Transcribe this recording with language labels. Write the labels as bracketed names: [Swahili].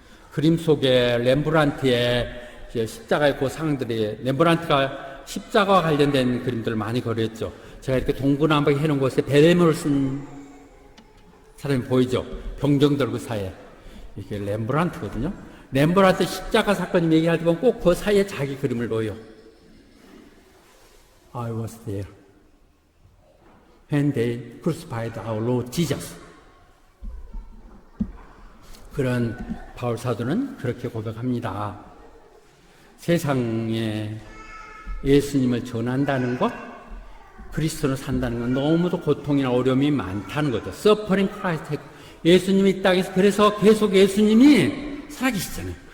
[Korean] 그림 속에 렘브란트의 십자가의 그 상들이 렘브란트가 십자가와 관련된 그림들을 많이 그렸죠. 제가 이렇게 동그랗게 해놓은 곳에 베레모를 쓴 사람이 보이죠. 병정들 그 사이에. 이게 렘브란트거든요. 렘브란트 십자가 사건이 얘기할 때 보면 꼭 그 사이에 자기 그림을 놓여요. [English] I was there when they crucified our Lord Jesus. [Korean] 그런 바울 사도는 그렇게 고백합니다. 세상에 예수님을 전한다는 것, 그리스도로 산다는 건 너무도 고통이나 어려움이 많다는 거죠. [English] Suffering Christ. [Korean] 예수님이 이 땅에서 그래서 계속 예수님이 살아계시잖아요.